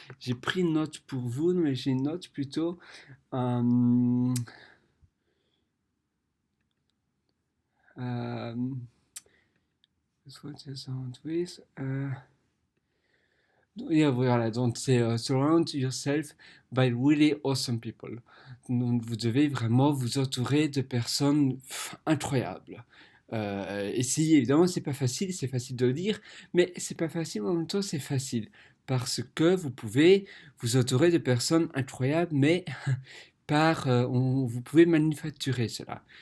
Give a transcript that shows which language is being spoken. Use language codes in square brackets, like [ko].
[fr] J'ai pris une note pour vous, mais j'ai une note plutôt. [en] euh, euh, what is on with, yeah, [fr] voilà, donc c'est [en] surround yourself by really awesome people. [fr] Donc vous devez vraiment vous entourer de personnes incroyables. Et si évidemment c'est facile de le dire, mais c'est pas facile, en même temps c'est facile. Parce que vous pouvez vous entourer de personnes incroyables, mais vous pouvez manufacturer cela.